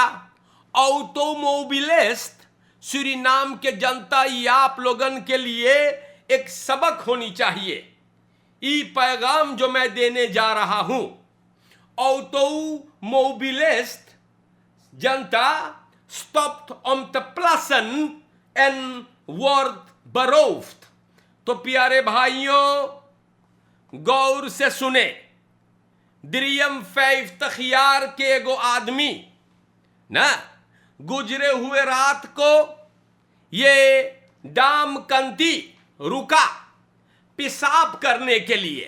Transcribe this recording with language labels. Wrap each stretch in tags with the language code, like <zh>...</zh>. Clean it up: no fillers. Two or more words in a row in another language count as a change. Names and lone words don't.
<hns>ऑटोमोबिलिस्ट सूरीनाम के जनता, ये आप लोगन के लिए एक सबक होनी चाहिए। ये पैगाम जो मैं देने जा रहा हूं, ऑटोमोबिलिस्ट जनता,</hns> <nl>stopt om te plassen en wordt beroofd।</nl> <hns>तो प्यारे भाइयों, गौर से सुने। 53 jaar के एगो आदमी ना गुजरे हुए रात को ये डामकंती रुका पेशाब करने के लिए।</hns>